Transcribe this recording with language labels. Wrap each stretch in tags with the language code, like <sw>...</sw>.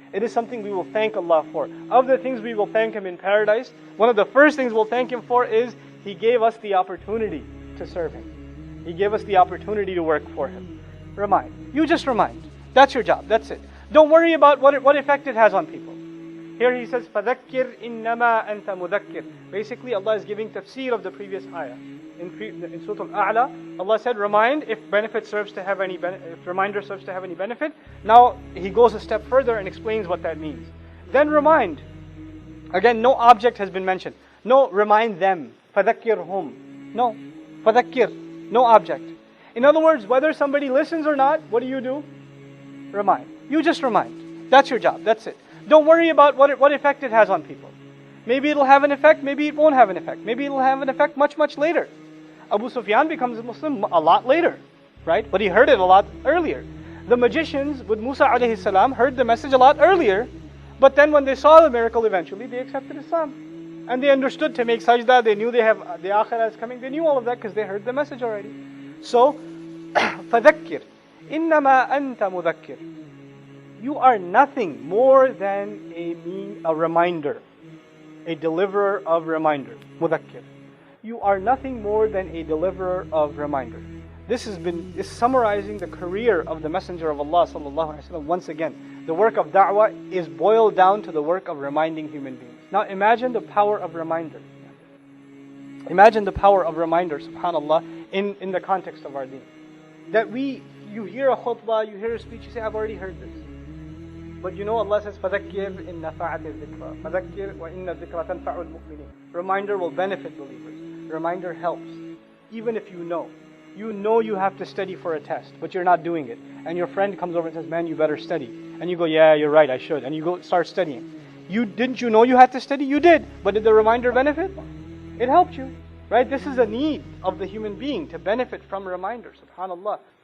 <en>It is something we will thank Allah for. Of the things we will thank Him in paradise, one of the first things we'll thank Him for is He gave us the opportunity to serve Him. He gave us the opportunity to work for Him. Remind. You just remind. That's your job. That's it. Don't worry about what effect it has on people. Here He says,</en> <ar>فَذَكِّرْ إِنَّمَا أَنْتَ مُذَكِّرْ.</ar> <en>Basically, Allah is giving tafsir of the previous ayah. In Surah Al-A'la, Allah said, remind if reminder serves to have any benefit. Now He goes a step further and explains what that means. Then remind. Again, no object has been mentioned. No, remind them.</en> <ar>فَذَكِّرْهُمْ.</ar> <en>No,</en> <ar>فَذَكِّرْ.</ar> <en>No object. In other words, whether somebody listens or not, what do? Remind. You just remind. That's your job. That's it. Don't worry about what effect it has on people. Maybe it'll have an effect, maybe it won't have an effect. Maybe it'll have an effect much, much later. Abu Sufyan becomes a Muslim a lot later, right? But he heard it a lot earlier. The magicians with Musa alayhi salam heard the message a lot earlier, but then when they saw the miracle eventually, they accepted Islam. And they understood to make sajda, they knew they have the akhirah is coming, they knew all of that because they heard the message already. So,</en> <ar>فَذَكِّرْ إِنَّمَا أَنْتَ مُذَكِّرْ.</ar> <en>You are nothing more than a reminder, a deliverer of reminder. Mudhakkir. You are nothing more than a deliverer of reminder. This is summarizing the career of the Messenger of Allah sallallahu alaihi wasallam. Once again, the work of da'wah is boiled down to the work of reminding human beings. Now imagine the power of reminder. Imagine the power of reminder, subhanallah, in the context of our deen. That you hear a khutbah, you hear a speech, you say, I've already heard this. But you know Allah says,</en> <ar>فَذَكِّرْ إِن نَفَعَتِ الذِّكْرَى فَذَكِّرْ وَإِنَّ الذِّكْرَى تَنْفَعُ الْمُؤْمِنِينَ.</ar> <en>Reminder will benefit believers. Reminder helps. Even if you know you have to study for a test, but you're not doing it. And your friend comes over and says, man, you better study. And you go, yeah, you're right, I should. And you go start studying. Didn't you know you had to study? You did. But did the reminder benefit? It helped you. Right? This is a need of the human being to benefit from reminders. SubhanAllah.</en>